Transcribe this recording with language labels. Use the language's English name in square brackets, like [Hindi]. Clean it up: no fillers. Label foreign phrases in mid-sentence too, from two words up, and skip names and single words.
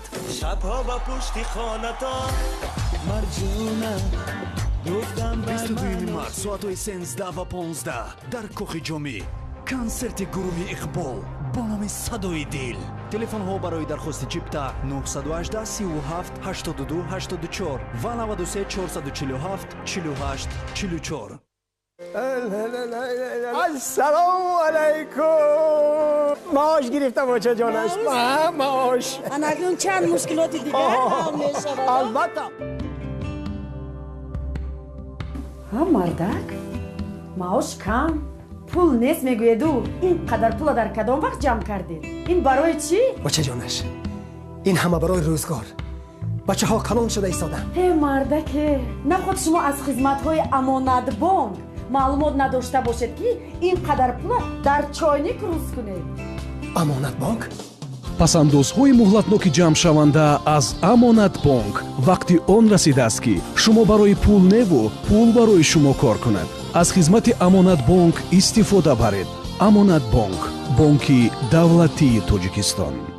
[Tajik] шабҳо ба пушти хонатон марҷуна гуфтам 22 март соатҳои 13 ва 15 дар кохи ҷомӣ консерти гурӯҳи Иқбол бо номи садои дил. телефонҳо барои дархости чипта 918 37 82 84 ва 93 447 48 44. [Persian] السلام علیکم. معاش گرفتم بچه جانش. معاش اکنون چند مشکلات دیگه حل می‌شود. البته. ها مردک معاش کم پول نیست میگویدو اینقدر پول در کدام وقت جمع کردید؟ این برای چی؟ بچه جانش این همه برای روزگار. بچه ها کلان شده ایستادن. هی مردک نه خود شما از خدمت های امانت بانک معلومات نداشته باشید که اینقدر پول در چایnik روز کنید. امانت بانک؟ [Tajik] пасандозҳои муҳлатноки ҷамъшаванда аз амонат бонк вақти он расидааст ки шумо барои пул неву пул барои шумо кор кунад. аз хизмати амонат бонк истифода баред. амонат бонк бонки давлатии тоҷикистон.